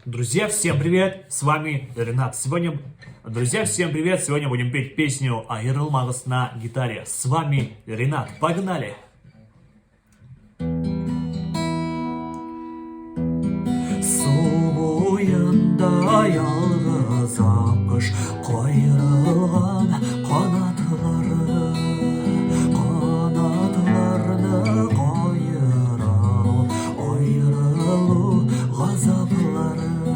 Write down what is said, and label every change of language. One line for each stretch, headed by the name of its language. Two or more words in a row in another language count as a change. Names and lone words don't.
Russian: Друзья, всем привет! С вами Ренат. Друзья, всем привет! Сегодня будем петь песню «Айрылмагыз» на гитаре. С вами Ренат. Погнали!
Tatar: Суында ялгыз аккуш кайрылган канатларны кайра ул айрылуу газаплары.